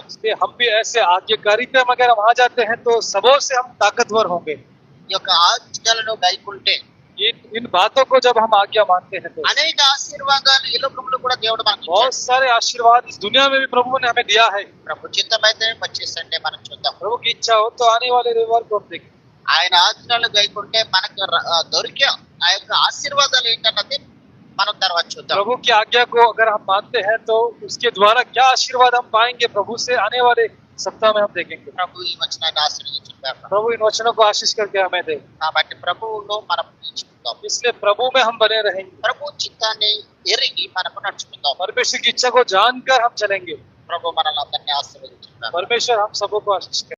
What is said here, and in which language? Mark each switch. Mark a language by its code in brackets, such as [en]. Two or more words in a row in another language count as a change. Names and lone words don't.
[hi] इसलिए हम भी ऐसे आज्ञाकारिता में अगर हम आ जाते हैं तो सबों से हम ताकतवर होंगे। [te] ఈ యొక్క ఆజ్ఞలను గైకుంటే [hi] इन बातों को जब हम आज्ञा मानते हैं तो [te] అనేక ఆశీర్వాదాలు ఈ లోకంలో కూడా దేవుడు మనకి [hi] बहुत सारे आशीर्वाद इस दुनिया में भी प्रभु ने हमें दिया है। [te] ప్రభు చిత్తమైతే వచ్చే సండే మనం చూద్దాం. [hi] प्रभु की इच्छा हो तो आने वाले रविवार को हम देखें। [te] ఆయన ఆజ్ఞలు గైకుంటే మనకు దొరికే ఆ యొక్క ఆశీర్వాదాలు ఏంటన్నది మనం తర్వాత చూద్దాం. [hi] प्रभु की आज्ञा को अगर हम मानते हैं तो उसके द्वारा क्या आशीर्वाद हम पाएंगे प्रभु से आने वाले सप्ताह में हम देखेंगे। [te] ప్రభు ఈ వచనాన్ని ఆశీర్వదించుగాక. [hi] प्रभु इन वचनों को आशीष करके हमें दे। [te] కాబట్టి ప్రభువులో మనం నిలిచిపోతాం. [hi] इसलिए प्रभु में हम बने रहेंगे। [te] ప్రభు చిత్తాన్ని ఎరిగి మనకు నడుచుకుందాం. [hi] परमेश्वर की इच्छा को जानकर हम चलेंगे। [te] ప్రభు మనల్ని అందరినీ ఆశీర్వదించుగాక. [hi] परमेश्वर हम सबों को आशीष करे।